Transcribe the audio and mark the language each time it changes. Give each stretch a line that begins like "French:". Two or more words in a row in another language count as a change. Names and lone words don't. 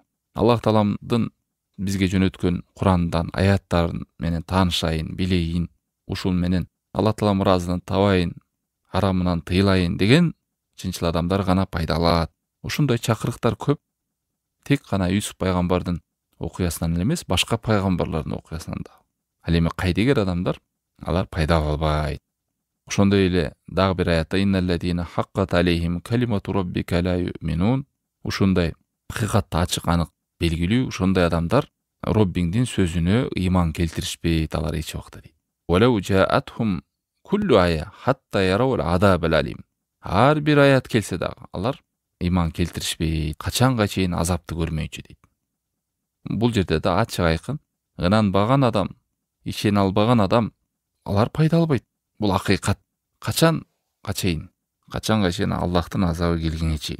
Kyrgyz: Аллах Тааламдын бизге жөнөткөн Курандан аяттарын менен таанышайын, билейин, ушул менен Аллах Тааланын ыраазылыгын табайын, арамынан тыйлайын деген чынчыл адамдар гана пайда алат. Ушундай чакырыктар көп. Тек гана Юсуф пайгамбардын окуясынан эле эмес, башка пайгамбарлардын окуясынан да. Ал эми кайдыгер адамдар алар пайда албайт. Ошондой эле дагы бир аятта
Arabic: إن الذين حقت عليهم كلمت ربك لا يؤمنون.
Kyrgyz: Ушундай акыйкатты ачык анык белгилүү ошондой адамдар Роббиңдин сөзүнө ыйман келтиришпейт алар эч убакта дейт.
Arabic: ولو جاءتهم كل آية حتى يروا العذاب الأليم.
Kyrgyz: Ар бир аят келсе дагы алар ыйман келтиришпейт, качанга чейин азапты көрмөйчү дейт. Бул жерде да ачык айкын, ынанбаган адам, ишене албаган адам алар пайда албайт. Бул акыйкат. Качанга чейин Аллахтын азабы келгенге чейин.